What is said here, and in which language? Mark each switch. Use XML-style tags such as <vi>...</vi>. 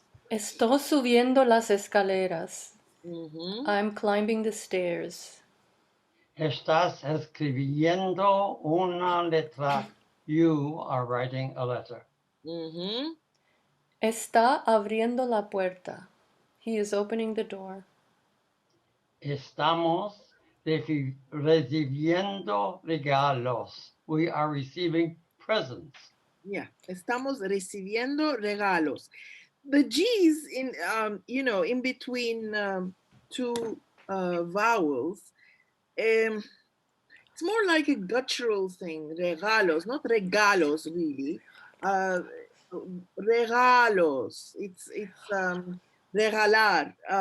<lad>Estoy subiendo las escaleras.</lad> <en>I'm climbing the stairs.</en> <lad>Estás escribiendo una letra.</lad> <en>You are writing a letter.</en> <lad>Está abriendo la puerta.</lad> <en>He is opening the door.</en> <lad>Estamos recibiendo regalos.</lad> <en>We are receiving presents. Yeah,</en> <lad>estamos recibiendo regalos.</lad> <en>The G's in in between two vowels. It's more like a guttural thing. Regalos, not regalos, really. Regalos. It's regalar.</en>